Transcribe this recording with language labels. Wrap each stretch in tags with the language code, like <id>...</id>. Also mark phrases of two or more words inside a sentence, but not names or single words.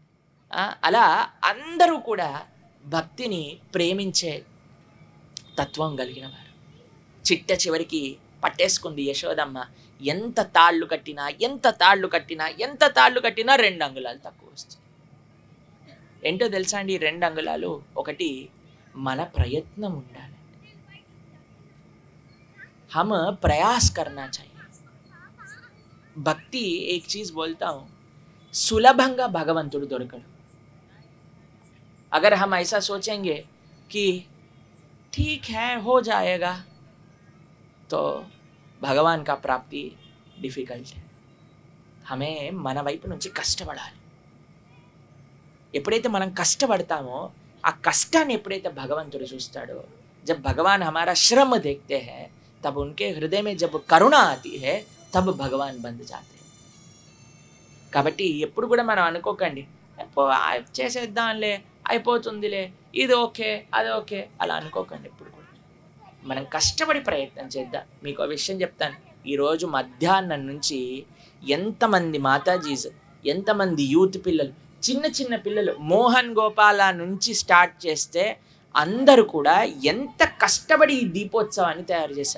<te>అలా అందరూ కూడా భక్తిని ప్రేమించే తత్వం కలిగిన వారు. చిట్ట చివరికి పట్టేసుకుంది యశోదమ్మ. ఎంత తాళ్ళు కట్టినా 2 అంగుళాలు తక్కువ వస్తుంది. ఏంటో తెలుసా అండి? 2 అంగుళాలు. ఒకటి, మన ప్రయత్నం ఉండాలి.</te> <hi>हम प्रयास करना चाहिए. భక్తి एक चीज बोलता हूँ,</hi> <te>సులభంగా భగవంతుడు దొరకడు.</te> <hi>अगर हम ऐसा सोचेंगे कि ठीक है हो जाएगा, तो भगवान का प्राप्ति डिफिकल्ट है.</hi> <te>हमें మన వైపు నుంచి కష్టపడాలి. ఎప్పుడైతే మనం కష్టపడతామో ఆ కష్టాన్ని ఎప్పుడైతే భగవంతుడు చూస్తాడో,</te> <hi>जब भगवान हमारा श्रम देखते हैं, तब उनके हृदय में जब करुणा आती है, तब भगवान बंध जाते हैं.</hi> <te>కాబట్టి ఎప్పుడు కూడా మనం అనుకోకండి చేసేద్దాంలే, అయిపోతుందిలే, ఇది ఓకే అది ఓకే, అలా అనుకోకండి. ఎప్పుడు కూడా మనం కష్టపడి ప్రయత్నం చేద్దాం. మీకు ఒక విషయం చెప్తాను. ఈరోజు మధ్యాహ్నం నుంచి ఎంతమంది మాతాజీస్, ఎంతమంది యూత్ పిల్లలు, చిన్న పిల్లలు, మోహన్ గోపాల నుంచి స్టార్ట్ చేస్తే అందరూ కూడా ఎంత కష్టపడి ఈ దీపోత్సవాన్ని తయారు చేశారు.</te>